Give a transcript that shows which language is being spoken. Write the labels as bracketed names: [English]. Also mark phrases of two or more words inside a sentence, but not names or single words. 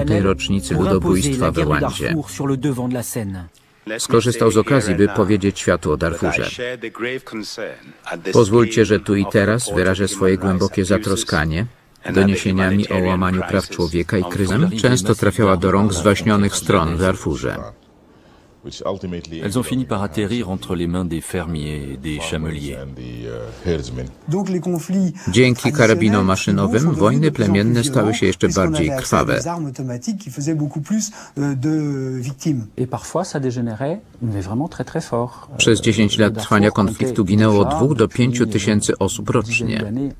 [Polish] rocznicy ludobójstwa w Rwandzie. Skorzystał z okazji, by powiedzieć światu o Darfurze. Pozwólcie, że tu i teraz wyrażę swoje głębokie zatroskanie doniesieniami o łamaniu praw człowieka i kryzysem często trafiała do rąk zwaśnionych stron w Darfurze. [French] Elles ont fini par atterrir entre les mains des fermiers et des chameliers. [Polish] Dzięki karabinom maszynowym wojny plemienne stały się jeszcze bardziej krwawe. Przez 10 lat trwania konfliktu ginęło od 2 do 5 tysięcy osób rocznie.